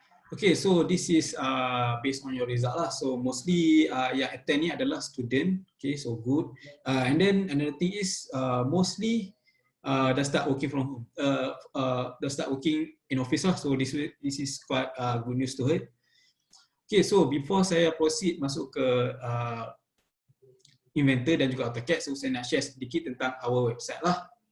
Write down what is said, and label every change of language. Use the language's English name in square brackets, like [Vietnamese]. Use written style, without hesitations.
[English] Okay, so this is based on your result lah. So mostly [Malay] yang [English] attend [Malay] ni adalah [English] student. Okay, so good. And then another thing is mostly [Malay] dah [English] start working from home. [Malay] Dah [English] start working in office lah. So this is quite good news to her. [Malay] Okay, [English] so before [Malay] saya [English] proceed [Malay] masuk ke Inventor dan juga AutoCAD, so saya nak [English] share [Malay] sedikit tentang [English] our website [Malay] lah.